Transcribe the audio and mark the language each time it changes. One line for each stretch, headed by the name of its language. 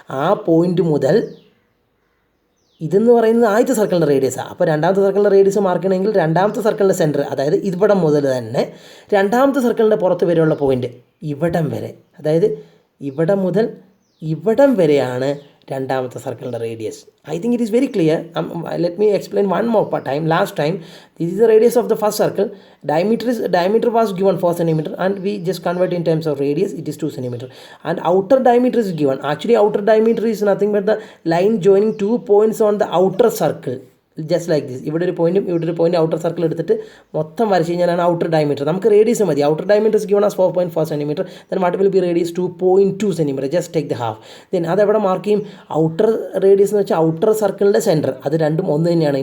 Malayalam: ആ പോയിൻ്റ് മുതൽ ഇതെന്ന് പറയുന്നത് ആദ്യത്തെ സർക്കിളിൻ്റെ റേഡിയസാണ്. അപ്പോൾ രണ്ടാമത്തെ സർക്കിളിൻ്റെ റേഡിയസ് മാർക്ക് ചെയ്യണമെങ്കിൽ രണ്ടാമത്തെ സർക്കിളിൻ്റെ സെൻറ്റർ, അതായത് ഇവിടം മുതൽ തന്നെ രണ്ടാമത്തെ സർക്കിളിൻ്റെ പുറത്ത് വരെയുള്ള പോയിൻ്റ് ഇവിടം വരെ, അതായത് ഇവിടം മുതൽ ഇവിടം വരെയാണ് രണ്ടാമത്തെ സർക്കിളിൻ്റെ radius.
English: I think it is very clear. Let me explain one more time. Last time, this is the radius of the first circle. Diameter was given 4 centimeter and we just convert in terms of radius, it is 2 centimeter. And outer diameter is given. Actually outer diameter is nothing but the line joining 2 points on the outer circle. Just like this.
Malayalam: ഇവിടെ ഒരു point outer circle എടുത്തിട്ട് മൊത്തം വരച്ച് കഴിഞ്ഞാലാണ് outer diameter. നമുക്ക് radius മതി.
English: Outer diameter is given as 4.4 centimetre. Then what will be radius? 2.2 centimetre. Just take the half. Then
Malayalam: അതെവിടെ mark ചെയ്യും? ഔട്ടർ റേഡിയസ് എന്ന് വെച്ചാൽ ഔട്ടർ സർക്കിളിൻ്റെ സെൻറ്റർ. അത് രണ്ടും ഒന്ന് തന്നെയാണ്.